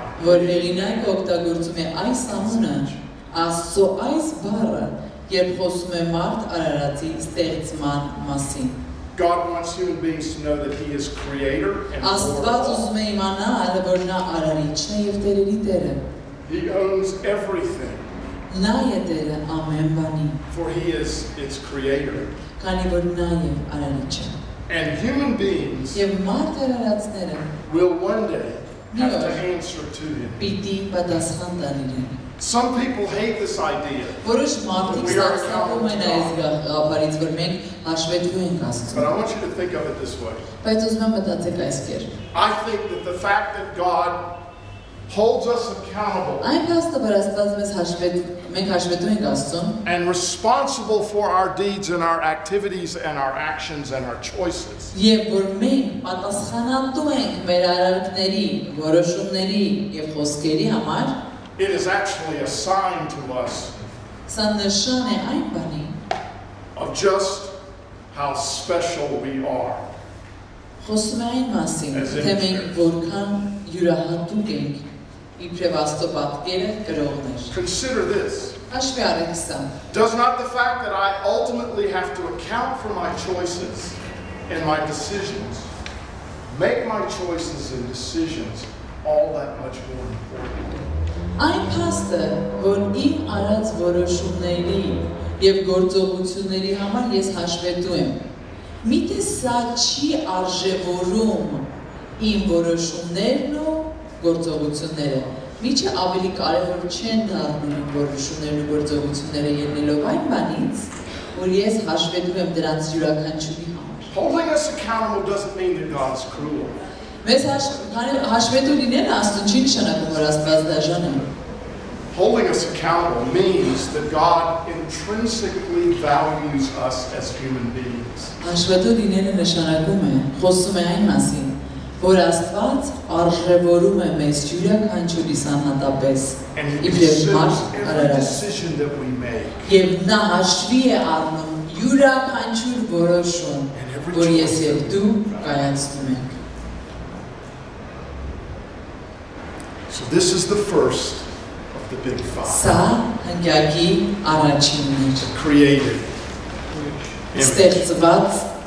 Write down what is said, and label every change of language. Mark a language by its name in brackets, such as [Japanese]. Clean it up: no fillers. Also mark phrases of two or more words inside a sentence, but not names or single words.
[Armenian] որ հեղինակը օգտագործում է այս անունը, Աստծո այս բառը, երբ խոսում է մարդ արարածի ստեղծման մասին։ [English] God wants human beings to know that He is creator and [Armenian] Աստված [English] Lord of all. [Armenian] ուզում է իմանալ, որ նա արարիչն է եւ տերերի տերը։ [English] He owns everything, [Armenian] Նա է տերը ամեն բանի, [English] for He is its creator. [Armenian] քանի որ նա է արարիչը։ [English] And human beings [Armenian] Եվ մարդ արարածները [English] will one day have to answer to Him. [Armenian] պիտի պատասխան տան իրեն։ [English] Some people hate this idea, [Armenian] Որոշ մարդիկ սարսափում են այս գաղափարից, որ մենք հաշվետվու ենք [English] but [Armenian] Աստծուն։ [English] I want you to think of it this way. [Armenian] Բայց ուզում եմ մտածեք այս կերպ։ [English] I think that the fact that God holds us accountable [Armenian] Այն փաստը, որ Աստված մենք հաշվետու ենք Աստծուն, [English] and responsible for our deeds and our activities and our actions and our choices [Armenian] եւ որ մենք պատասխանատու ենք մեր արարքների, որոշումների եւ խոսքերի համար, [English] it is actually a sign to us [Armenian] սա նշան է այն բանի, [English] of just how special we are. [Armenian] խոսում է այն մասին, թե մենք որքան յուրահատուկ ենք, իբրև Աստծո պատկերը կրողներ։ [English] Consider this. [Armenian] Հաշվի առեք սա։ [English] Does not the fact that I ultimately have to account for my choices and my decisions make my choices and decisions all that much more important? [Armenian] Այն փաստը, որ իմ արած որոշումների եւ գործողությունների համար ես հաշվետու եմ, միթե սա չի արժևորում իմ որոշումներն ու գործողությունները, միչը ավելի կարևոր չեն դառնում իմ որոշումներն ու գործողությունները ելնելով այն բանից, որ ես հաշվետու եմ դրանց յուրաքանչյուրի համար։ [English] Holding us accountable doesn't mean that God's cruel. [Armenian] Մեզ հաշվետու լինելը Աստծուն չի նշանակում, որ Աստված դաժան է։ [English] Holding us accountable means that God intrinsically values us as human beings. [Armenian] Հաշվետու լինելը նշանակում է, խոսում է այն մասին, որ Աստված արժևորում է մեզ յուրաքանչյուրիս անհատապես, [English] And He [Armenian] իբրև [English] considers [Armenian] մարդ [English] every [Armenian] արարած։ [English] decision that we make. [Armenian] Եվ նա հաշվի է առնում յուրաքանչյուր որոշում, որ ես եւ դու կայացնում ենք։ [English] So this is the first of the big five. [Armenian] Սա հնգյակի առաջինն էր։ [English] Created. [Armenian] Ստեղծված